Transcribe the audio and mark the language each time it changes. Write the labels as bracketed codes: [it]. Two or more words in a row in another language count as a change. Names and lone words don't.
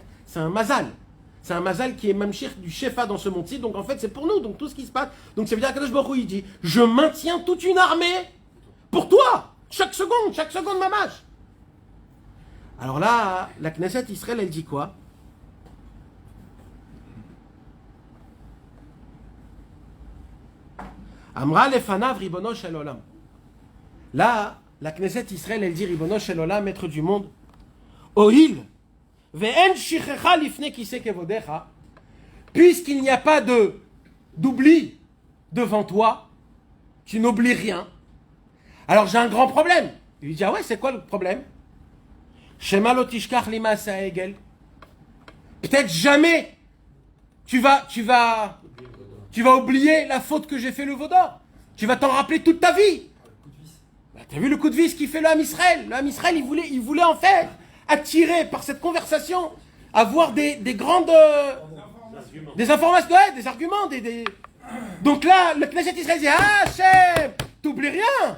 [fr] C'est un mazal. C'est un mazal qui est mamshir du shefa dans ce monde-ci. Donc en fait, c'est pour nous. Donc tout ce qui se passe. Donc ça veut dire que Kadosh Baruch Hu, il dit, je maintiens toute une armée pour toi. Chaque seconde, mamash. Alors là, la [he] כנסת ישראל, [fr] elle dit quoi? [he] אמרה לפניו רבונו של עולם. [fr] Là, la [he] כנסת ישראל, [fr] elle dit [he] רבונו של עולם, [fr] maître du monde. [he] הואיל ואין שכחה לפני כסא כבודך. [fr] Puisqu'il n'y a pas d'oubli devant toi, tu n'oublies rien. Alors j'ai un grand problème. Il lui dit, ah ouais, c'est quoi le problème? [he] שמא לא תשכח למעשה עגל. [fr] Peut-être jamais tu vas oublier la faute que j'ai fait le Vaudor. Tu vas t'en rappeler toute ta vie. Bah, t'as vu le coup de vis qu'il fait le [he] עם ישראל? [fr] Le [he] עם ישראל, [fr] il voulait en fait attirer par cette conversation, avoir des grandes des informations, ouais, des arguments, Donc là, le [he] כנסת ישראל [fr] dit, ah Hachem, t'oublies rien.